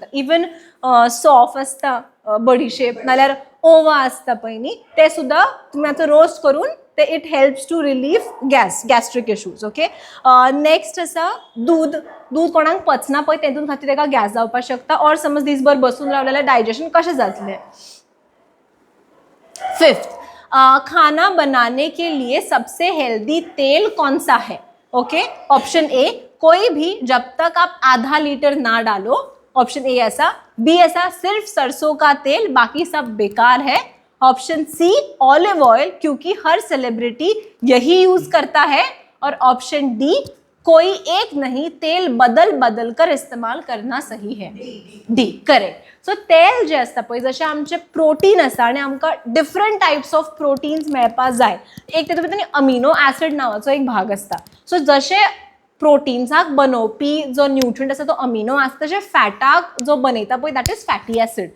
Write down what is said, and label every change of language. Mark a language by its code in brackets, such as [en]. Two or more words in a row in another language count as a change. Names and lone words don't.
[kok] इवन सॉफ आसता बडीशेप नाल्यार ओवा आसता पळय न्ही, ते सुद्दां तुमी आतां रोस्ट करून ते [en] it helps to relieve gastric issues. [kok] ओके, नेक्स्ट आसा दूद. दूद कोणाक पचना पळय तेतून खातीर तेका गॅस जावपाक शकता. और समज दीसभर बसून रावलें जाल्यार डायजेशन कशें जातलें. [hi] फिफ्थ, खाना बनाने के लिए सबसे हेल्दी तेल कौन सा है. ओके, [en] option A [hi] कोई भी जब तक आप आधा लीटर ना डालो. [en] option A [hi] ऐसा. बी ऐसा सिर्फ सरसों का तेल बाकी सब बेकार है. [en] option C olive oil [hi] क्योंकि हर सेलिब्रिटी यही यूज करता है. और [en] option D [hi] कोई एक नहीं, तेल बदल बदल कर इस्तेमाल करना सही है. [en] D correct. [kok] सो तेल जे आसता पळय, जशें आमचे प्रोटीन आसा आनी आमकां [en] different types of proteins [kok] मेळपाक जाय. एक तेतून भितर [en] amino acid [kok] नांवाचो एक भाग आसता. सो जशें प्रोटीन्साक बनवपी जो न्यूट्रियंट आसा तो [en] amino acid, [kok] तशें फॅटाक जो बनयता पळय [en] that is fatty acid.